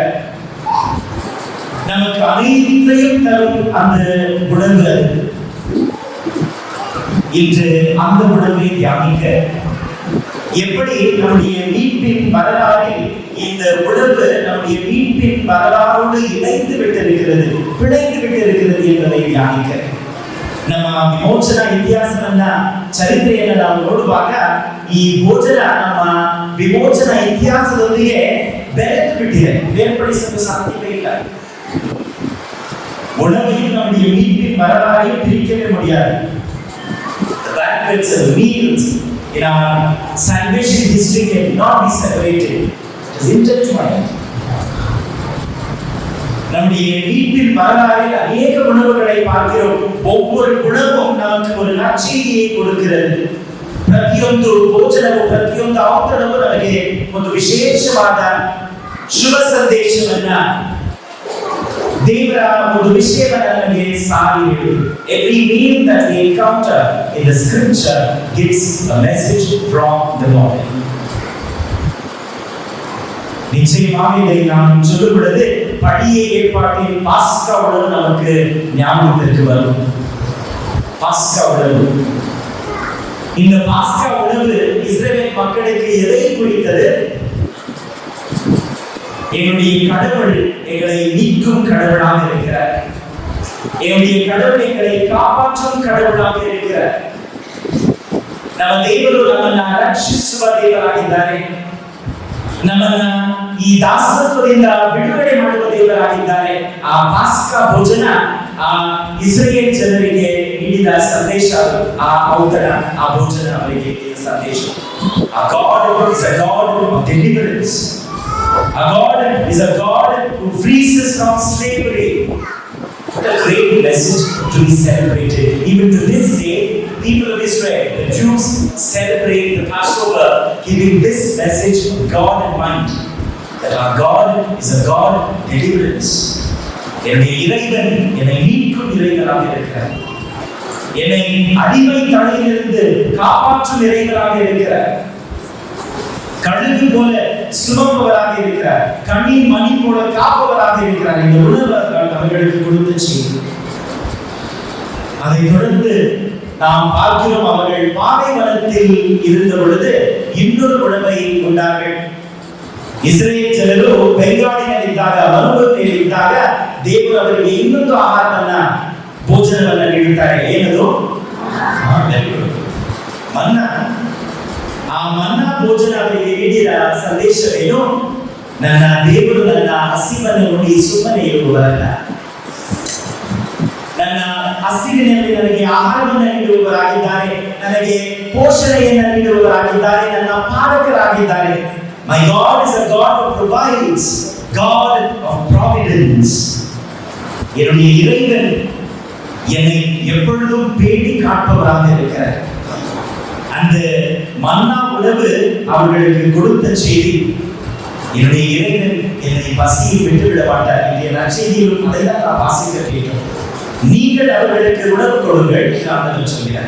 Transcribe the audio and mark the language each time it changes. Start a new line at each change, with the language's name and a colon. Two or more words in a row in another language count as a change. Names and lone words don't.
Tamil: நமக்கு அனைத்தையும் தரும் அந்த உணவு அது. இன்று அந்த உணவை தியானிக்க எப்படி நம்முடைய மீட்பின் வரலாறில் இந்த உணவு நம்முடைய மீட்பின் வரலாறோடு இணைந்து விட்டிருக்கிறது, பிணைந்து விட்டிருக்கிறது என்பதை தியானிக்க
Kannada: ನಮ್ಮ ವಿಮೋಚನಾ ಇತಿಹಾಸವನ್ನ ಚರಿತ್ರೆಯನ್ನು ನಾವು ನೋಡುವಾಗ ಈ ಭೋಜನ ನಮ್ಮ ವಿಮೋಚನಾ ಇತಿಹಾಸದೊಂದಿಗೆ ಬೆರೆತು ಬಿಟ್ಟಿದೆ, ಬೇರ್ಪಡಿಸಲು ಸಾಧ್ಯವೇ ಇಲ್ಲ.
Tamil: உணவையும் நம்முடைய மீட்பின் வரலாறையும் பிரிக்கவே முடியாது.
English: The banquets and meals in our salvation history cannot be separated. It is intertwined.
Tamil: நம்முடைய மீட்பின் வரலாறில் அநேக உணவுகளை பார்க்கிறோம். ஒவ்வொரு உணவும் நமக்கு ஒரு நற்செய்தியை கொடுக்கிறது.
Kannada: ಪ್ರತಿಯೊಂದು ಭೋಜನವು, ಪ್ರತಿಯೊಂದು ಔತಣವು ನಮಗೆ ಒಂದು ವಿಶೇಷವಾದ ಶುಭ ಸಂದೇಶವನ್ನ ದೇವರ ಒಂದು ವಿಷಯವನ್ನು ನಮಗೆ ಸಾರಿ ಹೇಳಿದರು.
English: Every meal that we encounter in the scripture gives a message from the Lord.
Tamil: நிச்சயமாக இதை நான் சொல்லும் பொழுது பழைய ஏற்பாட்டின் பாஸ்கா உணவு நமக்கு ஞாபகத்திற்கு வரும். பாஸ்கா உணவு, இந்த பாஸ்கா உணவு இஸ்ரவேல் மக்களுக்கு எதை குறித்தது? என்னுடைய கடவுள் எங்களை மீட்கும் கடவுளாக இருக்கிறார். என்னுடைய கடவுள் எங்களை காப்பாற்றும் கடவுளாக இருக்கிறார்.
Kannada: ನಮ್ಮ ದೇವರು ನಮ್ಮನ್ನ ರಕ್ಷಿಸುವ ದೇವರಾಗಿದ್ದಾರೆ. ನಮ್ಮನ್ನ ಈ ದಾಸತ್ವದಿಂದ ಬಿಡುಗಡೆ ಮಾಡುವ ದೇವರಾಗಿದ್ದಾರೆ. ಆ ಪಾಸ್ಕಾ ಭೋಜನ ಆ ಇಸ್ರೇಲ್ ಜನರಿಗೆ ನೀಡಿದ ಸಂದೇಶ, ಆ ಔತಣ, ಆ ಭೋಜನ ಅವರಿಗೆ ಸಂದೇಶ.
English: A God is a God of deliverance. A God is a God who frees us from slavery. What a great message to be celebrated. Even to this day, people of Israel, the Jews, celebrate the Passover, giving this message of God in mind, that our God is a God of deliverance.
Tamil: என்னுடைய இறைவன் என்னை மீட்கும் இறைவனாக இருக்கிறார். என்னை அடிமை தலையிலிருந்து காப்பாற்றும் இறைவனாக இருக்கிறார். கழுகு போல சுமப்பவராக இருக்கிறார். கண்ணின் மணி போல காப்பவராக இருக்கிறார். இந்த உணவு அவர்களுக்கு கொடுத்த செய்தி. அதை தொடர்ந்து நாம் பார்க்கிறோம், அவர்கள் பாலைவனத்தில் இருந்த பொழுது இன்னொரு உணவை உண்டார்கள்.
Kannada: ಇಸ್ರೇಲ್ ಜನರು ಬೆಂಗಾಡಿನಲ್ಲಿದ್ದಾಗ, ಮರುಭೂಮಿಯಲ್ಲಿದ್ದಾಗ ದೇವರು ಅವರಿಗೆ ಇನ್ನೊಂದು ಆಹಾರವನ್ನ, ಭೋಜನವನ್ನ ನೀಡುತ್ತಾರೆ. ಏನದು? ಮನ್ನಾ. ಆ ಮನ್ನಾ ಭೋಜನ ಅವರಿಗೆ ನೀಡಿದ ಸಂದೇಶವೇನು? ನನ್ನ ದೇವರು ನನ್ನ ಹಸಿವನ್ನು ನೋಡಿ ಸುಮ್ಮನೆ ಇರುವವರಲ್ಲ, ನನ್ನ ಹಸಿವಿನಲ್ಲಿ ನನಗೆ ಆಹಾರವನ್ನು ನೀಡುವವರಾಗಿದ್ದಾರೆ, ನನಗೆ ಪೋಷಣೆಯನ್ನು ನೀಡುವವರಾಗಿದ್ದಾರೆ, ನನ್ನ ಪಾಲಕರಾಗಿದ್ದಾರೆ.
English: My God is a God who provides, God of providence.
Tamil: என்னுடைய இறைவன் என்னை எப்பொழுதும் பேணி காப்பவராக இருக்கிறார். அந்த மன்னா உணவு அவர்களுக்கு கொடுத்த செய்தி, என்னுடைய இறைவன் என்னை பசியை விட்டுவிட மாட்டார். என்னுடைய நற்செய்தியிலும் அதைதான் நான் வாசிக்க கேட்டோம். நீங்கள் அவர்களுக்கு உணவு கொடுங்கள் என்று ஆண்டவர் சொல்கிறார்.